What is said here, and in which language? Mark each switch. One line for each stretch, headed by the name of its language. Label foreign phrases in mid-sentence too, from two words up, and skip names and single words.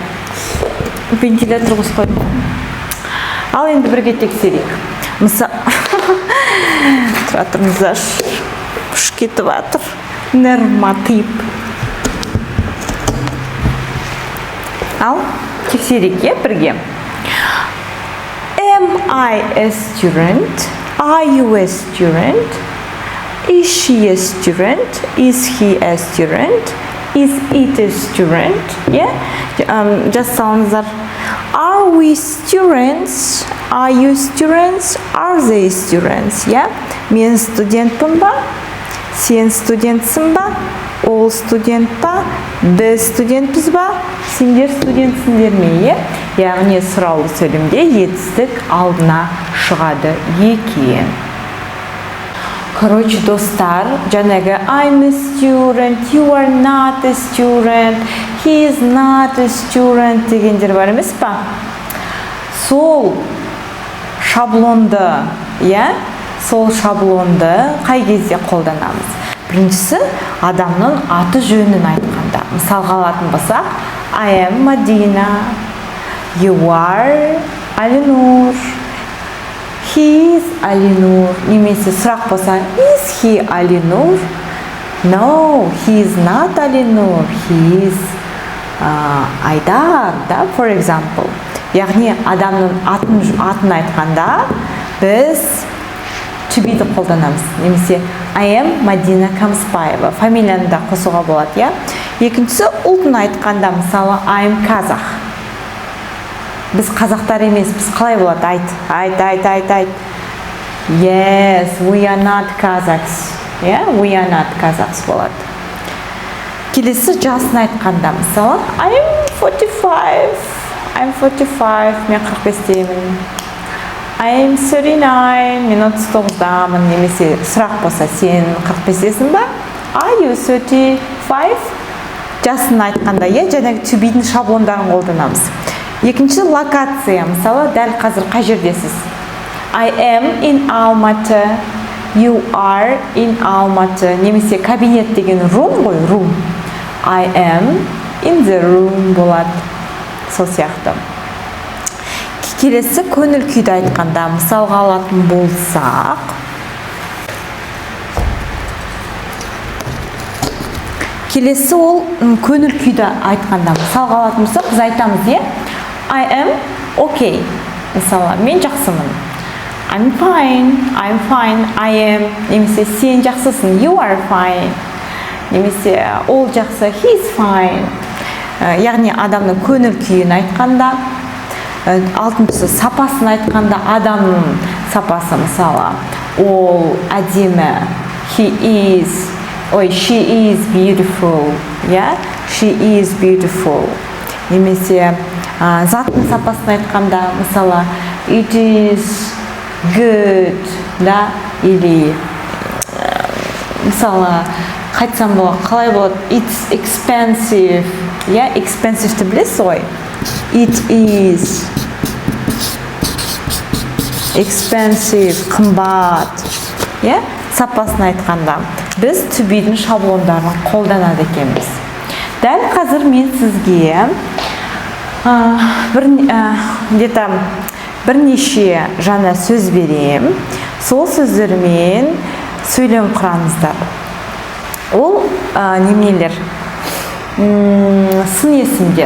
Kazakh: Вентилятор қосып қойдым. Ал енді бірге тексерейік. Тұра тұрыңыздар. Кетіп жатыр. Норматив. Ал тексерейік бірге.
English: Am I a student? Are you a student? Is she a student? Is he a student? Is it a student? Just sounds. Are we students? Are you students? Are they students?
Kazakh: Мен студентпін ба? Сен студентсің ба? Ол студент ба? Біз студентпіз ба? Сендер студентсіңдер ме? Яғни сұраулы сөйлемде етістік алдына шығады екен. Короче, достар, жаңағы
English: I'm a student, you are not a student, he is not a student
Kazakh: дегендер бар емес па? Сол шаблонды, сол шаблонды қай кезде қолданамыз? Біріншісі, адамның аты жөнін айтқанда. Мысалға алатын болсақ,
English: I am Madina, you are Алинур, he is Алинур.
Kazakh: Немесе сұрақ болса,
English: is he Алинур? No, he is not Алинур, he is Айдар, for example.
Kazakh: Яғни, адамның атын айтқанда, біз
English: to be-
Kazakh: ді қолданамыз. Немесе,
English: I am Madina Камспаева.
Kazakh: Фамилияны да қосуға болады, Екіншісі, ұлтын айтқанда, мысалы,
English: I am Казах.
Kazakh: Біз қазақтар емес, біз қалай болады? Айт.
English: Yes, we are not Kazakhs. We are not Kazakhs
Kazakh: болады. Келесі жасын айтқанда, мысалы,
English: I am 45. I'm 45,
Kazakh: мен 45-деймін.
English: I am 39,
Kazakh: мен 39-дамын. Немесе сұрақ болса, сен 45-десің ба?
English: Are you 35?
Kazakh: жасын айтқанда, жаңағы
English: to be-
Kazakh: дің шаблондарын қолданамыз. Екінші локация, мысалы, дәл қазір қай жердесіз?
English: I am in Almaty, you are in Almaty.
Kazakh: Немесе кабинет деген room ғой,
English: room. I am in the room болады.
Kazakh: Сол сияқты. Келесі көңіл күйді айтқанда, мысалға алатын болсақ, келесі ол көңіл күйді айтқанда, мысалға алатын болсақ, біз айтамыз,
English: I am okay.
Kazakh: Мысалы, мен жақсымын.
English: I'm fine, I am.
Kazakh: Немесе сен жақсысың,
English: you are fine.
Kazakh: Немесе ол жақсы,
English: he's fine.
Kazakh: Яғни адамның көңіл күйін айтқанда, алтыншысы сапасын айтқанда, адамның сапасы, мысалы, ол әдемі,
English: she is beautiful, she is beautiful.
Kazakh: Немесе заттың сапасын айтқанда, мысалы,
English: it is good,
Kazakh: или мысалы, қайтсам болады, қалай болады,
English: it's expensive,
Kazakh: expensive-ті білесіз ғой?
English: It is expensive,
Kazakh: қымбат. Сапасын айтқанда, біз
English: to be-
Kazakh: дің шаблондарын қолданады екенбіз. Дәл қазір мен сізге бірнеше жаңа сөз берем. Сол сөздермен сөйлем құраңыздар. Ол немелер? Сын есімдер.